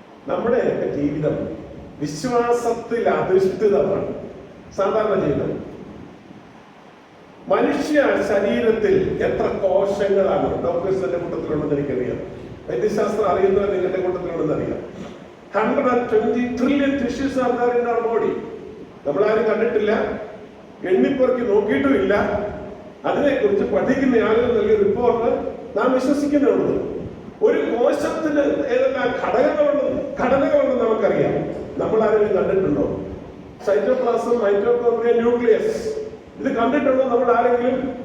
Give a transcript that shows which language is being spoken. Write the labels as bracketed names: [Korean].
[Malayalam] നമ്മുടെ ജീവിതം വിശ്വാസത്തിൽ അധിഷ്ഠിതമാണ്. സാധാരണ ജീവിതം. മനുഷ്യ ശരീരത്തിൽ എത്ര കോശങ്ങളാണ്? ഡോക്ടേഴ്സിന്റെ കൂട്ടത്തിലുണ്ടെന്ന് എനിക്കറിയാം, വൈദ്യശാസ്ത്രം അറിയുന്നവർ നിങ്ങളുടെ കൂട്ടത്തിലുണ്ടെന്ന് അറിയാം. [English] 120 trillion tissues are there in our body. [Malayalam] നമ്മളാരും കണ്ടിട്ടില്ല, എണ്ണിപ്പുറക്കി നോക്കിയിട്ടുമില്ല. അതിനെക്കുറിച്ച് പഠിക്കുന്ന ആളുകൾ നൽകിയ റിപ്പോർട്ട് നാം വിശ്വസിക്കുന്നുള്ളത്. ഒരു കോശത്തിന് ഏതെല്ലാം ഘടനകളുണ്ടെന്ന് നമുക്കറിയാം. നമ്മൾ ആരെങ്കിലും കണ്ടിട്ടുണ്ടോ? സൈറ്റോപ്ലാസം, മൈറ്റോകോൺട്രിയ, ന്യൂക്ലിയസ്, ഇത് കണ്ടിട്ടുണ്ടോ നമ്മൾ ആരെങ്കിലും?